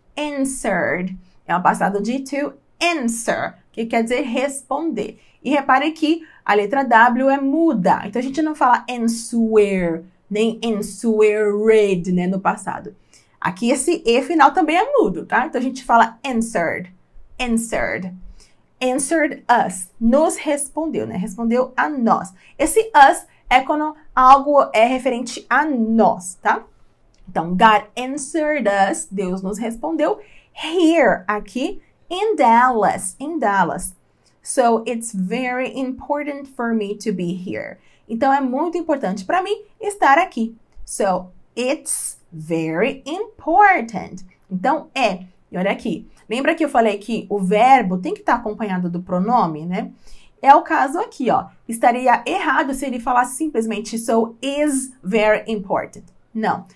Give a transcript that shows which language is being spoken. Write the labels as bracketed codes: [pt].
[pt] Answered é o passado de to answer, que quer dizer responder. E repare que a letra W é muda. Então, a gente não fala answer, nem answered, né, no passado. Aqui, esse E final também é mudo, tá? Então, a gente fala answered, answered. Answered us, nos respondeu, né? Respondeu a nós. Esse us é quando algo é referente a nós, tá? Então, [en] God answered us, [pt] Deus nos respondeu, here, aqui, [en] in Dallas, in Dallas. So, it's very important for me to be here. [pt] Então, é muito importante para mim estar aqui. [en] So, it's very important. [pt] Então, é. E olha aqui, lembra que eu falei que o verbo tem que estar acompanhado do pronome, né? É o caso aqui, ó. Estaria errado se ele falasse simplesmente [en] so is very important. [pt] Não.